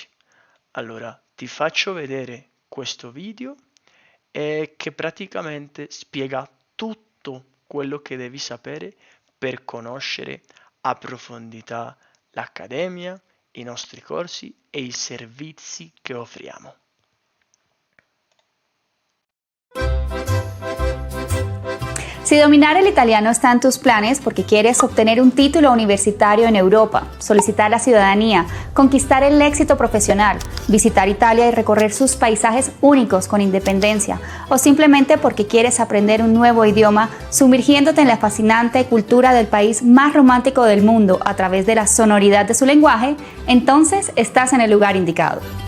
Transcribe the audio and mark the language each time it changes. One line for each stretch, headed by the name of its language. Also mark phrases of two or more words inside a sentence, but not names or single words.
Italian: Allora ti faccio vedere questo video che praticamente spiega tutto quello che devi sapere per conoscere a profondità l'accademia, i nostri corsi e i servizi che offriamo.
Spanish: Si dominar el italiano está en tus planes porque quieres obtener un título universitario en Europa, solicitar la ciudadanía, conquistar el éxito profesional, visitar Italia y recorrer sus paisajes únicos con independencia, o simplemente porque quieres aprender un nuevo idioma sumergiéndote en la fascinante cultura del país más romántico del mundo a través de la sonoridad de su lenguaje, entonces estás en el lugar indicado.